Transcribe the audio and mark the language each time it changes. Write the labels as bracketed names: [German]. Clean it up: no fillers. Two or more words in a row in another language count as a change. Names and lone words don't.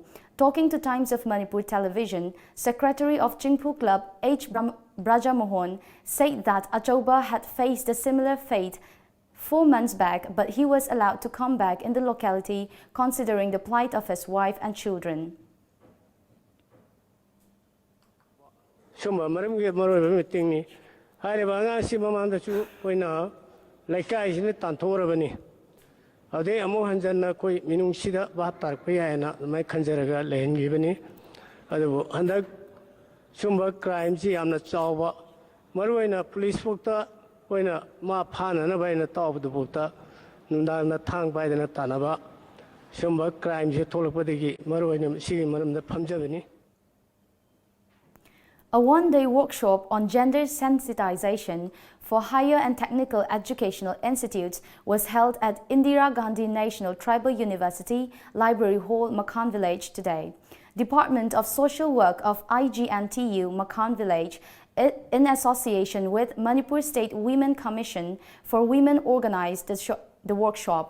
[English] Talking to Times of Manipur television, Secretary of Chingpu Club H. Brajamohan said that Achauba had faced a similar fate 4 months back, but he was allowed to come back in the locality considering the plight of his wife and children. [Manipuri] Ade amo hanjanna koi minung sida bahat tar pe ayana mai khanjaraga lehen gibani adu handak sumba crime ji amna chawba maruina police bokta koina ma phana na baina tawbu bokta ꯅꯨꯡꯗꯥꯡꯗ ꯊꯥꯡ ꯄꯥꯏꯗꯅ ꯇꯥꯟꯅꯕ ꯁꯤꯒꯨꯝꯕ ꯀ꯭ꯔꯥꯏꯝꯁꯦ ꯊꯣꯛꯂꯛꯄꯗꯒꯤ ꯃꯔꯨꯑꯣꯏꯅ ꯁꯤꯒꯤ ꯃꯔꯝꯗ ꯐꯝꯖꯕꯅꯤ. [English] A one-day workshop on gender sensitization for higher and technical educational institutes was held at Indira Gandhi National Tribal University Library Hall, Makhan Village today. Department of Social Work of IGNTU Makhan Village, in association with Manipur State Women Commission for Women, organized the workshop.